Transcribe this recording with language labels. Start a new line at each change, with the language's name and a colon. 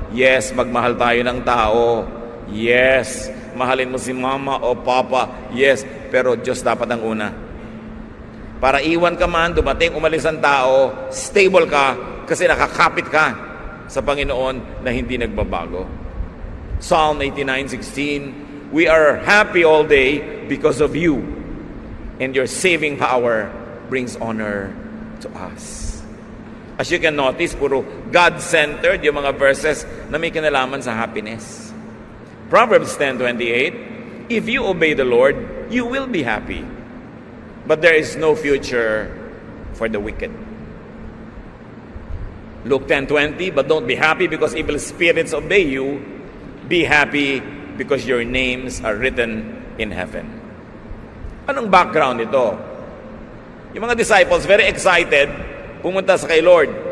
Filipino: Yes, magmahal tayo ng tao. Yes, mahalin mo si mama o papa. Yes, pero Diyos dapat ang una. Para iwan ka man, dumating, umalis ang tao, stable ka kasi nakakapit ka sa Panginoon na hindi nagbabago.
English: Psalm 89:16, we are happy all day because of you, and your saving power brings honor to us.
Filipino: As you can notice, puro God-centered yung mga verses na may kinalaman sa happiness.
English: Proverbs 10:28, if you obey the Lord, you will be happy, but there is no future for the wicked. Luke 10:20, but don't be happy because evil spirits obey you. Be happy because your names are written in heaven.
Filipino: Anong background ito? Yung mga disciples,
English: very excited,
Filipino: pumunta sa kay Lord.